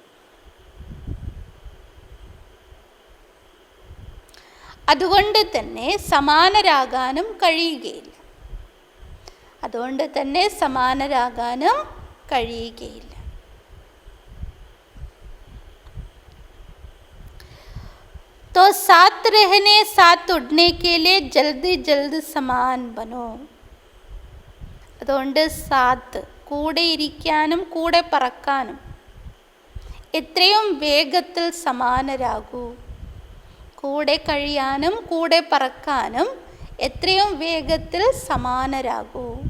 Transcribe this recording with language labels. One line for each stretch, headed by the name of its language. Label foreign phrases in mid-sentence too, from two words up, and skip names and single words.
Malayalam: അതുകൊണ്ട് തന്നെ സമാനരാകാനും കഴിയുകയില്ല. അതുകൊണ്ട് തന്നെ സമാനരാകാനും കഴിയുകയില്ല.
Hindi: तो साथ रहने साथ उड़ने के लिए जल्दी जल्द समान बनो.
Malayalam: അതുകൊണ്ട് സാത്ത്, കൂടെ ഇരിക്കാനും കൂടെ പറക്കാനും എത്രയും വേഗത്തിൽ സമാനരാകൂ. കൂടെ കഴിയാനും കൂടെ പറക്കാനും എത്രയും വേഗത്തിൽ സമാനരാകൂ.